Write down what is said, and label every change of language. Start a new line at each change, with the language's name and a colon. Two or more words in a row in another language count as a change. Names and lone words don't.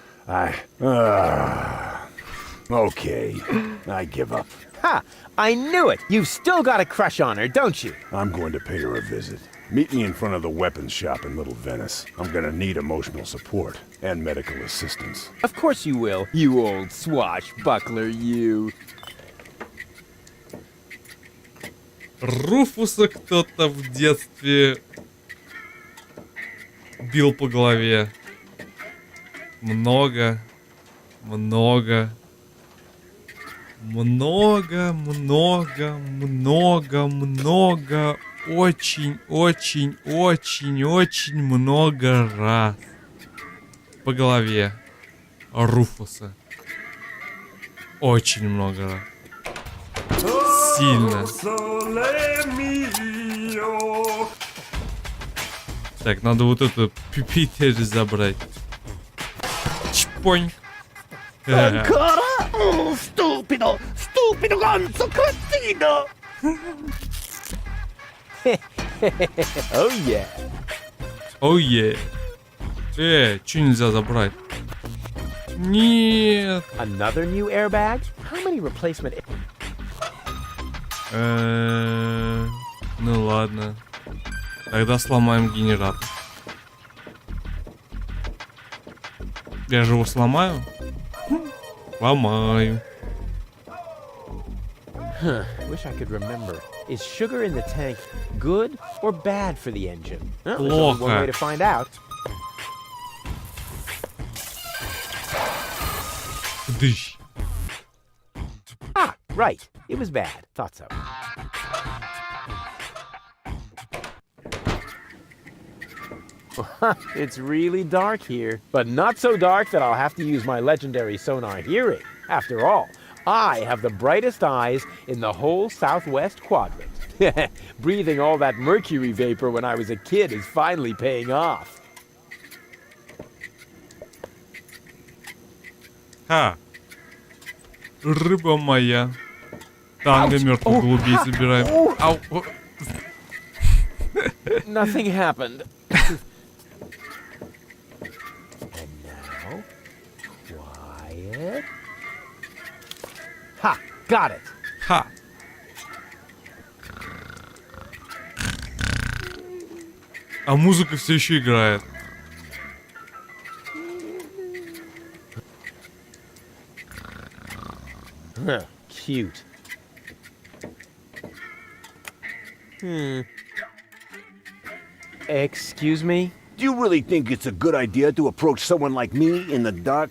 English: Okay, I give up. Ha! I knew it. You've still got a crush on her, don't you? I'm going to pay her a visit. Meet me in front of the weapons shop in Little Venice. I'm gonna need emotional support and medical assistance. Of course you will, you old swashbuckler, you.
Russian: Руфуса кто-то в детстве бил по голове. Много. Очень много раз. По голове Руфуса. Очень много раз. Сильно.
Italian: Sole mio.
Russian: Так, надо вот эту пипитель забрать. Чпонь.
Italian: Oh, stupido gonzo cretino!
English: Oh yeah. Oh yeah.
Russian: Чё нельзя забрать? Нет.
English: Another new airbag? How many replacement...
Russian: Ну ладно. Тогда сломаем генератор. Я же его сломаю? Ломаю.
English: Huh, wish I could remember. Is sugar in the tank good or bad for the engine? Well, there's only one way to find out.
Russian: Дыщ.
English: Ah, right. It was bad. Thought so. It's really dark here, but not so dark that I'll have to use my legendary sonar hearing. After all, I have the brightest eyes in the whole southwest quadrant. Breathing all that mercury vapor when I was a kid is finally paying off.
Russian: Ха. Рыба моя. Танго мертвых голубей собираем. Ау.
English: Nothing happened. And now, quiet. Ha! Got it.
Russian: Ха. А музыка все еще играет.
English: Huh, cute. Excuse me? Do you really think it's a good idea to approach someone like me in the dark?